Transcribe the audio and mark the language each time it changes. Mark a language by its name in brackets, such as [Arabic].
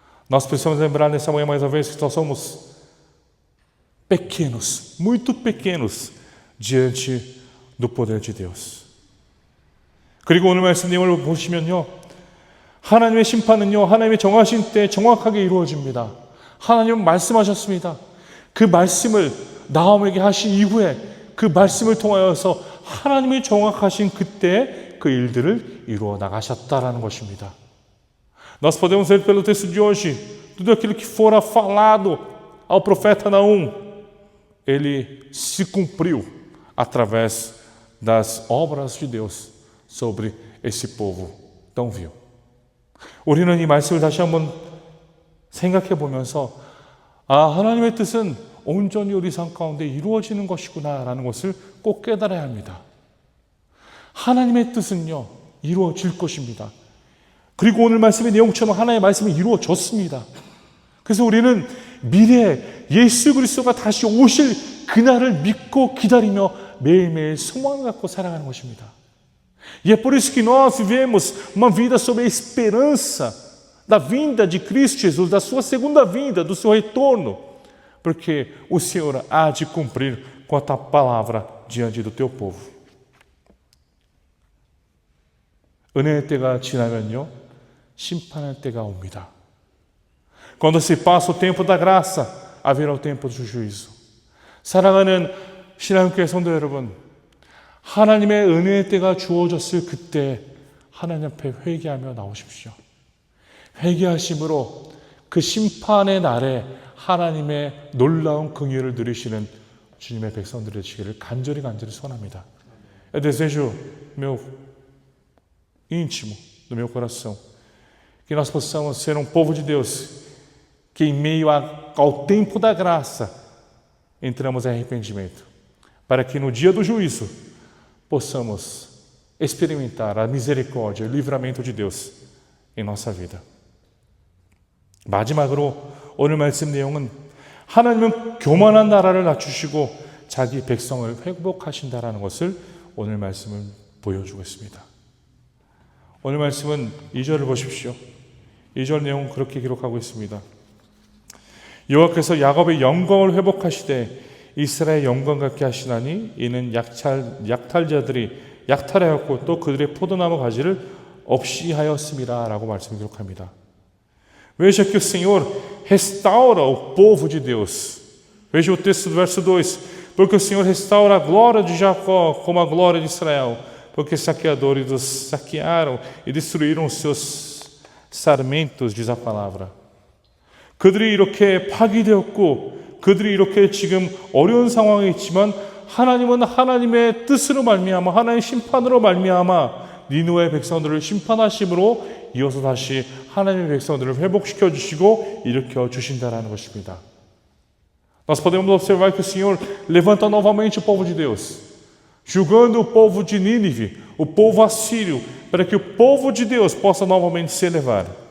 [Portuguese] Nós precisamos lembrar nessa manhã mais uma vez que nós somos pequenos, muito pequenos diante do poder de Deus. [Korean] 그리고 오늘 말씀 내용을 보시면요, 하나님의 심판은요, 하나님의 정하신 때 정확하게 이루어집니다. 하나님은 말씀하셨습니다. 그 말씀을 나옴에게 하신 이후에 그 말씀을 통하여서 하나님이 정확하신 그때 그 일들을 이루어 나가셨다라는 것입니다. [Portuguese] Nós podemos ver pelo texto de hoje, tudo aquilo que fora falado ao profeta Naum, ele se cumpriu através das obras de Deus sobre esse povo tão vil. [Korean] 우리는 이 말씀을 다시 한번 생각해 보면서 하나님의 뜻은 온전히 우리 삶 가운데 이루어지는 것이구나 라는 것을 꼭 깨달아야 합니다. 하나님의 뜻은요 이루어질 것입니다. 그리고 오늘 말씀의 내용처럼 하나님의 말씀이 이루어졌습니다. 그래서 우리는 미래에 예수 그리스도가 다시 오실 그날을 믿고 기다리며 매일매일 소망을 갖고 살아가는 것입니다. [Portuguese] E é por isso que nós vivemos uma vida sob a esperança da vinda de Cristo Jesus, da sua segunda vinda, do seu retorno, porque o Senhor há de cumprir quanta palavra diante do teu povo. [Korean] 은혜의 때가 지나면요, 심판의 때가 옵니다. [Portuguese] Quando se passa o tempo da graça, haverá o tempo do juízo. [Korean] 사랑하는 신앙교회 성도 여러분, 하나님의 은혜의 때가 주어졌을 그때 하나님 앞에 회개하며 나오십시오. 회개하심으로 그 심판의 날에 하나님의 놀라운 긍휼을 누리시는 주님의 백성들이 되시기를 간절히 소원합니다. [Portuguese] Eu desejo meu íntimo, do meu coração, que nós possamos ser um povo de Deus, que em meio ao tempo da graça entramos em arrependimento, para que no dia do juízo possamos experimentar a misericórdia e o livramento de Deus em nossa vida. [Korean] 마지막으로 오늘 말씀 내용은 하나님은 교만한 나라를 낮추시고 자기 백성을 회복하신다라는 것을 오늘 말씀은 보여주고 있습니다. 오늘 말씀은 2절을 보십시오. 2절 내용은 그렇게 기록하고 있습니다. 여호와께서 야곱의 영광을 회복하시되 이스라엘 영광 같게 하시나니 이는 약탈자들이 약탈하였고 또 그들의 포도나무 가지를 없이 하였음이라 라고 말씀을 기록합니다. [Portuguese] Veja que o Senhor restaura o povo de Deus. Veja o texto do verso 2. Porque o Senhor restaura a glória de Jacó como a glória de Israel. Porque os saqueadores os saquearam e destruíram os seus sarmentos, diz a palavra. [Korean] 그들이 이렇게 파괴되었고 그들이 이렇게 지금 어려운 상황에 있지만 하나님은 하나님의 뜻으로 말미암아 하나님의 심판으로 말미암아 니느웨 백성들을 심판하심으로 이어서 다시 하나님의 백성들을 회복시켜 주시고 일으켜 주신다라는 것입니다. [Portuguese] Nós podemos observar que o Senhor levanta novamente o povo de Deus, julgando o povo de Nínive, o povo assírio, para que o povo de Deus possa novamente se elevar.